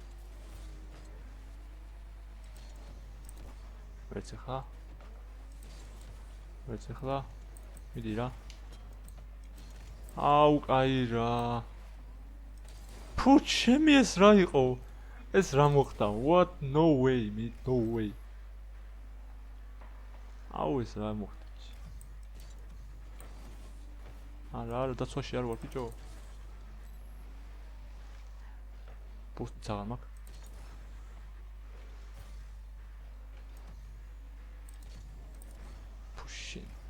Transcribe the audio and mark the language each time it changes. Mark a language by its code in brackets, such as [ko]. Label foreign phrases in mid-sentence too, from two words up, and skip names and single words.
[ka] ვერც ახლა. მიდი რა. აუ კაი რა. ფუ ჩემი ეს რა იყო? ეს რა მოხდა? [en] What? No way. [ka] აუ ეს რა მოხდა? არა, დაცვაში არ ვარ ბიჭო. პოსტიც აღარ მაქვს. [en] Pushing.